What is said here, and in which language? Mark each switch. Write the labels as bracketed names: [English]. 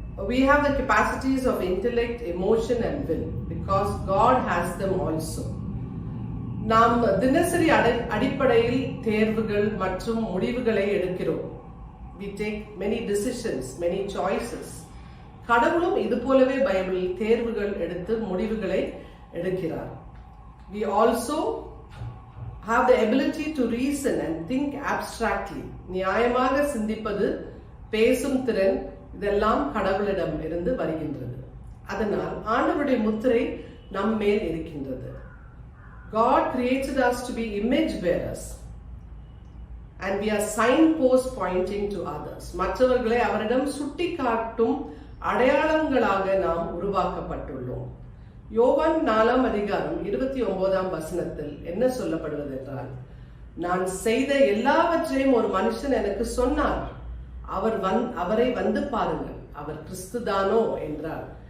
[English] We have the capacities of intellect, emotion and will because God has them also. [Tamil] நாம் தினசரி அடிப்படையில் தேர்வுகள் மற்றும் முடிவுகளை எடுக்கிறோம். [English] We take many decisions, many choices. [Tamil] கடவுளும் இது போலவே பைபிளில் தேர்வுகள் எடுத்து முடிவுகளை எடுக்கிறார். [English] We also have the ability to reason and think abstractly. [Tamil] நியாயமாக சிந்திப்பது, பேசும் திறன், இதெல்லாம் கடவுளிடம் இருந்து வருகின்றது. அதனால் ஆண்டவருடைய முத்திரை நம் மேல் இருக்கின்றது. [English] God created us to be image bearers and we are signposts pointing to others. [Tamil] மற்றவர்களை அவரிடம் சுட்டி காட்டும் அடையாளங்களாக நாம் உருவாக்கப்பட்டுள்ளோம். யோவான் 4ஆம் அதிகாரம் 29ஆம் வசனத்தில் என்ன சொல்லப்படுவது என்றால், நான் செய்த எல்லாவற்றையும் ஒரு மனுஷன் எனக்கு சொன்னார், அவரை வந்து பாருங்கள், அவர் கிறிஸ்துதானோ என்றார்.